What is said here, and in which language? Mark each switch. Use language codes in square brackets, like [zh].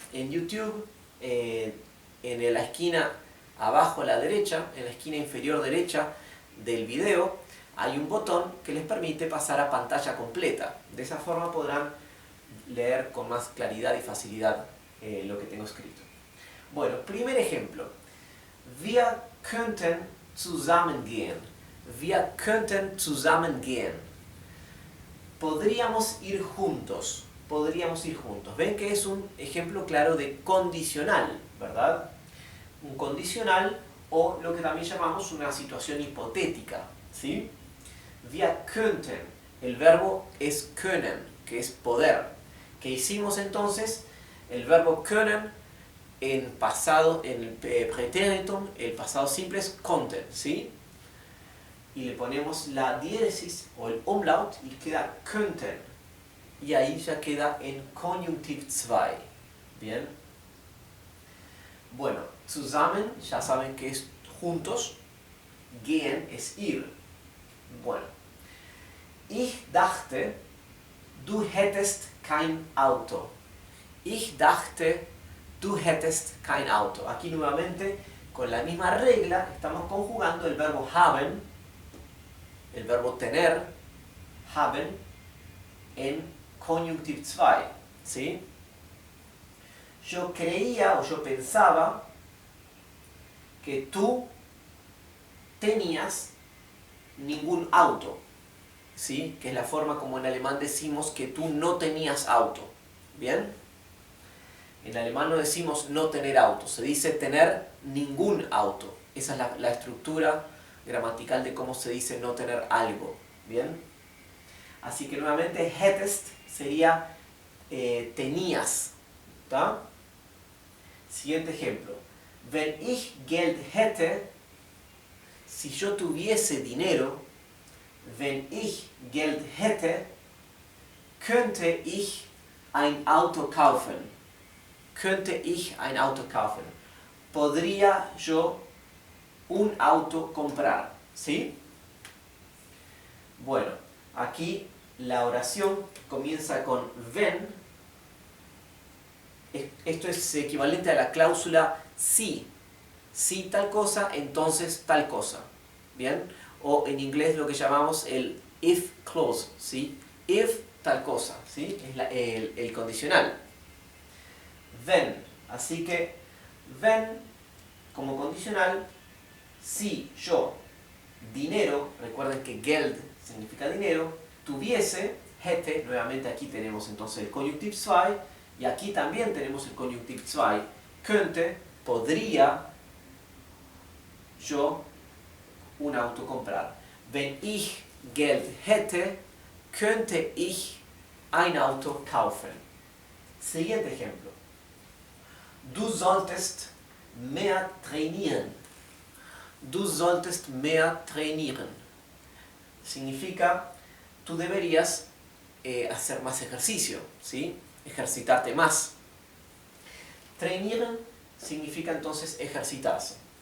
[es] En YouTube, en la esquina abajo a la derecha, en la esquina inferior derecha del video, hay un botón que les permite pasar a pantalla completa. De esa forma podrán leer con más claridad y facilidad lo que tengo escrito. Bueno, primer ejemplo. [de] Wir könnten zusammen gehen. Wir könnten zusammen gehen. [es] Podríamos ir juntos. Podríamos ir juntos. Ven que es un ejemplo claro de condicional, ¿verdad? Un condicional o lo que también llamamos una situación hipotética, ¿sí? [de] Wir könnten. [es] El verbo es können, que es poder. ¿Qué hicimos entonces? El verbo können en pasado, en el Präteritum, el pasado simple es konnten, ¿sí? Y le ponemos la diéresis o el Umlaut y queda könnten. Y ahí ya queda en Konjunktiv 2. ¿Bien? Bueno, zusammen, ya saben que es juntos. Gehen es ir. Bueno. [de] Ich dachte, du hättest kein Auto. Ich dachte, du hättest kein Auto. [es] Aquí nuevamente, con la misma regla, estamos conjugando el verbo haben, el verbo tener, haben, en Konjunktiv 2, ¿sí? Yo creía o yo pensaba que tú tenías ningún auto, ¿sí? Que es la forma como en alemán decimos que tú no tenías auto. ¿Bien? En alemán no decimos no tener auto, se dice tener ningún auto. Esa es la estructura gramatical de cómo se dice no tener algo. ¿Bien? Así que nuevamente hättest sería tenías. ¿Tá? Siguiente ejemplo. [de] Wenn ich Geld hätte, [es] si yo tuviese dinero, [de] wenn ich Geld hätte, könnte ich ein Auto kaufen. Könnte ich ein Auto kaufen. [es] Podría yo un auto comprar. ¿Sí? Bueno, aquí la oración comienza con wenn. Esto es equivalente a la cláusula si. Si tal cosa, entonces tal cosa. ¿Bien? O en inglés lo que llamamos el if clause, ¿sí? If tal cosa, ¿sí? Es el condicional. Wenn. Así que wenn como condicional, si yo dinero, recuerden que Geld significa dinero, tuviese, hätte, nuevamente aquí tenemos entonces el Konjunktiv 2, y aquí también tenemos el Konjunktiv 2, könnte, podría yo un auto comprar. [de] Wenn ich Geld hätte, könnte ich ein Auto kaufen. [es] Siguiente ejemplo. [de] Du solltest mehr trainieren. Du solltest mehr trainieren. [es] Significa, tú deberías hacer más ejercicio, ¿sí? Ejercitarte más. Trainieren significa entonces ejercitarse.